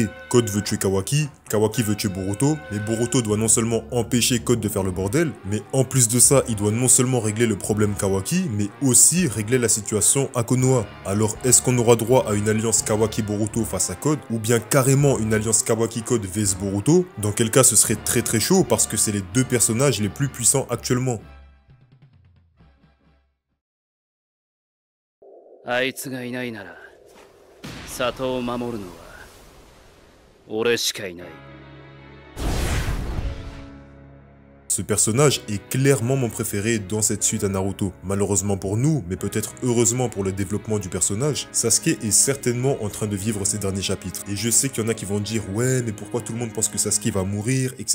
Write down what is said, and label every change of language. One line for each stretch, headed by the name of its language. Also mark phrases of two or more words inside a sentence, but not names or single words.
French: Code veut tuer Kawaki, Kawaki veut tuer Boruto, mais Boruto doit non seulement empêcher Code de faire le bordel, mais en plus de ça, il doit non seulement régler le problème Kawaki, mais aussi régler la situation à Konoha. Alors est-ce qu'on aura droit à une alliance Kawaki-Boruto face à Code, ou bien carrément une alliance Kawaki-Code vs Boruto? Dans quel cas ce serait très chaud parce que c'est les deux personnages les plus puissants actuellement.
Japanese: あいつがいないなら里を守るのは俺しかいない。
French: Ce personnage est clairement mon préféré dans cette suite à Naruto. Malheureusement pour nous, mais peut-être heureusement pour le développement du personnage, Sasuke est certainement en train de vivre ses derniers chapitres. Et je sais qu'il y en a qui vont dire « Ouais, mais pourquoi tout le monde pense que Sasuke va mourir, etc.